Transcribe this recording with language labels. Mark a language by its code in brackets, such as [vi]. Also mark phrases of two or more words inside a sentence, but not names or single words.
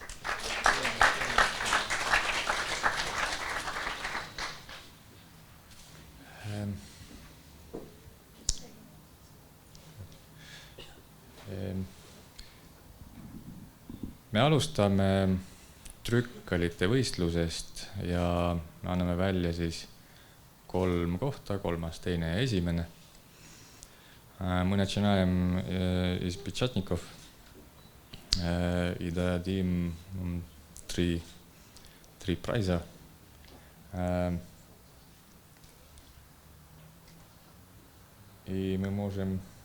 [et] Me alustame trükkalite võistlusest ja me anname välja siis 3 kohta, 3., 2. ja 1. [ru] Мы начинаем из печатников. и дадим три приза. И мы можем...